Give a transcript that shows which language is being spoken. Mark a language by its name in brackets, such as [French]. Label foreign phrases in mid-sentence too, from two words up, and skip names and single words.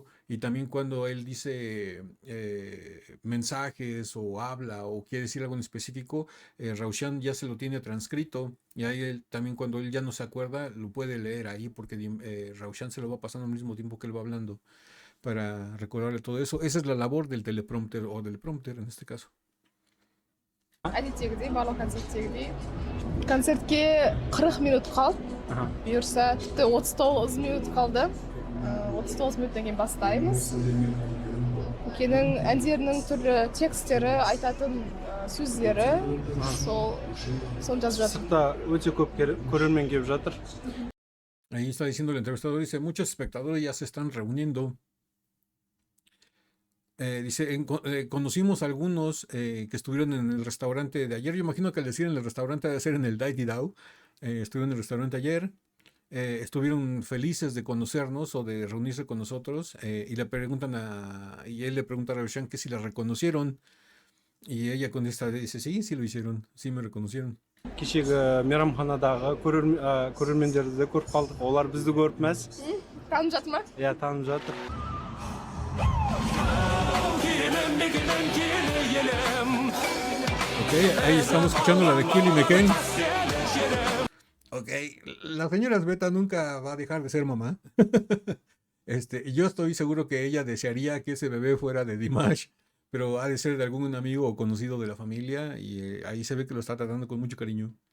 [Spanish] Y también cuando él dice mensajes o habla o quiere decir algo en específico, Raushan ya se lo tiene transcrito y ahí él, también cuando él ya no se acuerda, lo puede leer ahí porque Raushan se lo va pasando al mismo tiempo que él va hablando para recordarle todo eso. Esa es la labor del teleprompter o del prompter en este caso. [Kazakh] әдеттегідей барлық концерттегідей концертке 40 минут қалды, Аха. бұйырса тіпті 39 минут қалды. 39 минуттан кейін бастаймыз. Көкенің әндерінің түрлі текстері, айтатын сөздері, соны жазып жатыр. Сыртта өте көп көрермен келіп жатыр. [Spanish] Ahí está diciendo el entrevistador, dice, muchos espectadores ya se están reuniendo. Dice, conocimos a algunos que estuvieron en el restaurante de ayer. Yo imagino que al decir en el restaurante debe ser en el Dai Di Dao. Estuvieron en el restaurante ayer. Estuvieron felices de conocernos o de reunirse con nosotros. Y le preguntan y él le pregunta a Ravishan que si la reconocieron. Y ella contesta, dice, sí, sí lo hicieron. Sí me reconocieron. [Kazakh] Кешегі мейрамханадағы көрермендерді де көріп қалдық. Олар бізді көріп мәз. Танып жатыр ма? Иә, танып жатыр. [Spanish] Ok, ahí estamos escuchando la de Killy McCain. Ok, la señora Sveta nunca va a dejar de ser mamá. Y yo estoy seguro que ella desearía que ese bebé fuera de Dimash, pero ha de ser de algún amigo o conocido de la familia y ahí se ve que lo está tratando con mucho cariño.